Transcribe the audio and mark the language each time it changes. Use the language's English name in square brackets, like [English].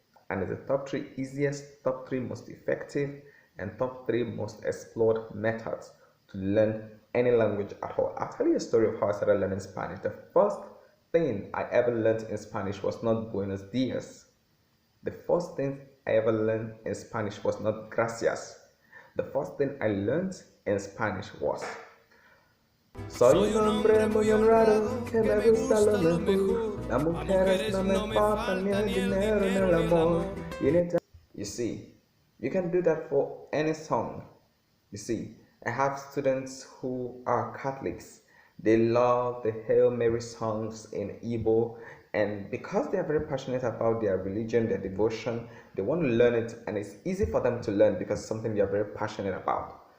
[English] And it's the top 3 easiest, top 3 most effective, and top 3 most explored methods to learn any language at all. I'll tell you a story of how I started learning Spanish. The first thing I ever learned in Spanish was not [Spanish] Buenos dias. [English] The first thing I ever learned in Spanish was not gracias. The first thing I learned in Spanish was, [Spanish] soy un hombre muy honrado que me gusta lo mejor. Las mujeres no me faltan ni el dinero ni el amor. [English] You see, you can do that for any song. You see, I have students who are Catholics. They love the Hail Mary songs in Igbo, and because they are very passionate about their religion, their devotion, they want to learn it, and it's easy for them to learn because it's something they are very passionate about.